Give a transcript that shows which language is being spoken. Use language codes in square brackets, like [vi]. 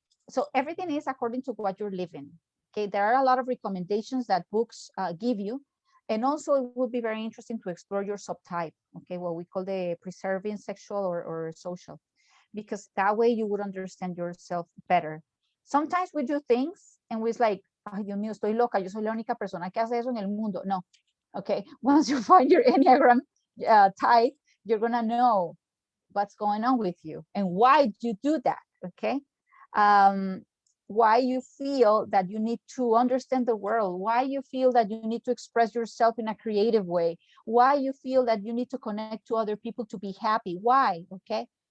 [en] So everything is according to what you're living, okay? There are a lot of recommendations that books give you, and also it would be very interesting to explore your subtype, okay, what we call the preserving sexual or social, because that way you would understand yourself better. Sometimes we do things and we're like, [es] ay, Dios mío, estoy loca, yo soy la única persona que hace eso en el mundo. [en] No, okay, once you find your Enneagram type, you're gonna know what's going on with you and why you do that, okay? Why you feel that you need to understand the world, why you feel that you need to express yourself in a creative way, why you feel that you need to connect to other people to be happy, why, okay?